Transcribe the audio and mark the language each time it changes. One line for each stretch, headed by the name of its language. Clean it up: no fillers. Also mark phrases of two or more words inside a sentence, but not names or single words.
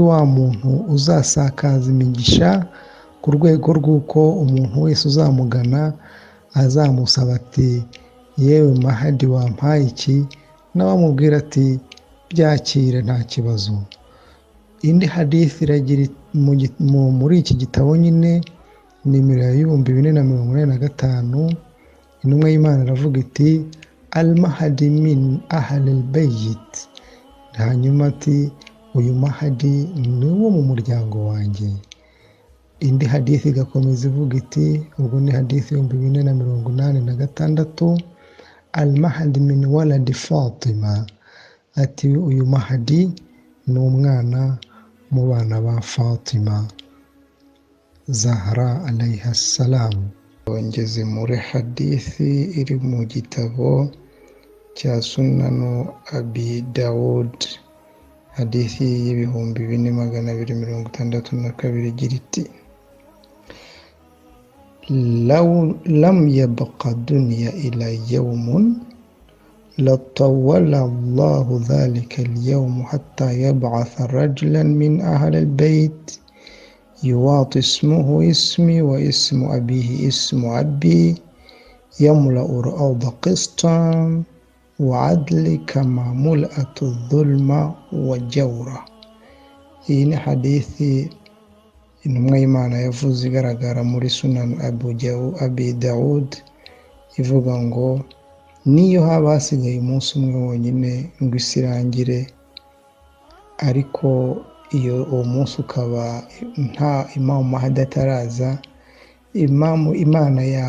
Kinyarwanda: wa muntu uzasakaza imigisha ku rwego rw'uko umuntu wese uzamugana azamusaba ati yewe Mahdi wampaye iki, nawe amubwira ati byakire nta kibazo. Indi hadith iragira muri iki gitabo nyine nimero ya 2485, intumwa y'Imana iravuga iti
Arabic: المهدي من أهل البيت,
Kinyarwanda: hanyuma ati uyu Mahdi ni wo mu muryango wanjye. Indi hadith igakomeza ivuga iti, ubwo ni hadith 2486,
Arabic: المهدي من ولد فاطمة,
Kinyarwanda: ati uyu Mahdi ni umwana mu bana ba Fatima Zahra
Arabic: عليها السلام.
Kinyarwanda: Ngeze muri hadithi iri mu gitabo cya Sunanu Abi Dawud, hadithi y'ibihumbi 4262 igira iti
Arabic: لم يبق دنيا إلا يوم لطول الله ذلك اليوم حتى يبعث رجلا من أهل البيت يواطي اسمه اسمي واسم أبيه اسم أبي يملأ الأرض قسطا وعدل كما ملأت الظلم والجور.
Kinyarwanda: iyi ni hadithi intumwa y'Imana yavuze igaragara muri Sunan Abi Dawud ivuga ngo niyo haba hasigaye umunsi umwe wonyine ngo isi irangire, ariko uwo munsi ukaba nta Imam Mahdi ataraza, Imana